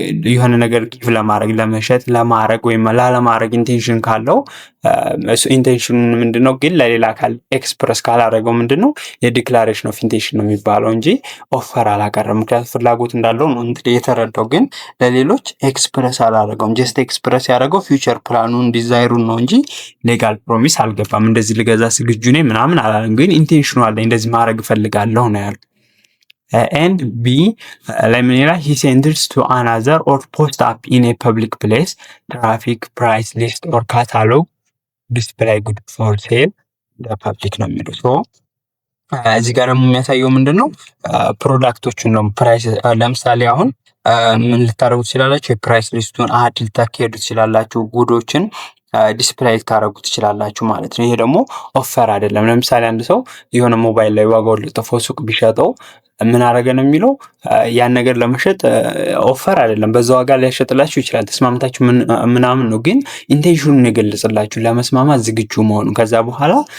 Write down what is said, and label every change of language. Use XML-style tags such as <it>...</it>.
<am>የሆነ ነገር ጊቭ ለማድረግ ለመሸጥ ለማድረግ ወይም ላለማድረግ ኢንቴንሽን ካለው እሱ ኢንቴንሽኑ ምንድነው ግን ለሌላ አካል ኤክስፕረስ ካላደረገው ምንድነው የዲክላሬሽን ኦፍ ኢንቴንሽን ነው የሚባለው እንጂ ኦፈር አላቀረም። ምክንያቱም ፍላጎት እንዳለው ነው እንትን የተረዳው፣ ግን ለሌሎች ኤክስፕረስ አላደረገውም። ጀስት ኤክስፕረስ ያደረገው ፊውቸር ፕላኑን ዲዛይሩን ነው እንጂ ሌጋል ፕሮሚስ አልገባም። እንደዚህ ልገዛ ዝግጁ ነኝ ምናምን አላለም፣ ግን ኢንቴንሽኑ አለኝ እንደዚህ ማድረግ እፈልጋለሁ ነው ያለው። ኤንድ ቢ ለምን ይላል?</am> <en>he sends to another or post up in a public place traffic price list or catalog display good for sale the public</en> <am>ነው የሚለው። ሶ እዚህ ጋር ደግሞ የሚያሳየው ምንድነው ፕሮዳክቶቹን ነው። ፕራይስ ለምሳሌ አሁን ምን ልታደርጉ ትችላላችሁ? የፕራይስ ሊስቱን አድ ልታካሄዱ ትችላላችሁ። ጉዶችን ዲስፕላይ ታረጉ ትችላላችሁ ማለት ነው። ይሄ ደግሞ ኦፈር አይደለም። ለምሳሌ አንድ ሰው የሆነ ሞባይል ላይ ዋጋው ለጥፎ ሱቅ ቢሸጠው ምን አረገ ነው የሚለው? ያን ነገር ለመሸጥ ኦፈር አይደለም፣ በዛ ዋጋ ሊያሸጥላችሁ ይችላል። ተስማምታችሁ ምናምን ነው፣ ግን ኢንቴንሽኑን የገለጽላችሁ ለመስማማት ዝግጁ መሆኑ። ከዛ በኋላ</am>